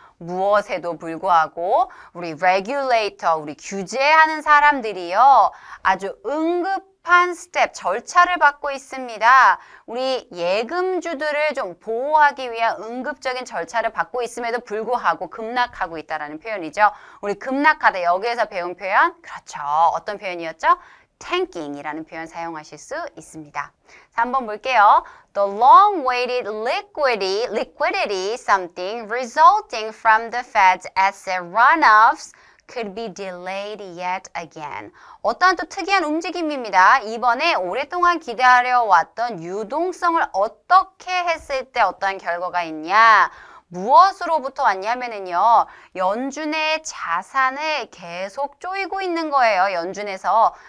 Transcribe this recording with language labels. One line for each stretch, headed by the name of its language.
Korean: 무엇에도 불구하고 우리 regulator, 우리 규제하는 사람들이요, 아주 응급한 스텝, 절차를 받고 있습니다. 우리 예금주들을 좀 보호하기 위한 응급적인 절차를 받고 있음에도 불구하고 급락하고 있다는 표현이죠. 우리 급락하다, 여기에서 배운 표현, 그렇죠. 어떤 표현이었죠? tanking이라는 표현 사용하실 수 있습니다. 자, 한번 볼게요.
English: The long-awaited liquidity something resulting from the Fed's asset runoffs could be delayed yet again.
Korean: 어떠한 또 특이한 움직임입니다. 이번에 오랫동안 기다려왔던 유동성을 어떻게 했을 때 어떠한 결과가 있냐. 무엇으로부터 왔냐면은요, 연준의 자산을 계속 쪼이고 있는 거예요. 연준에서.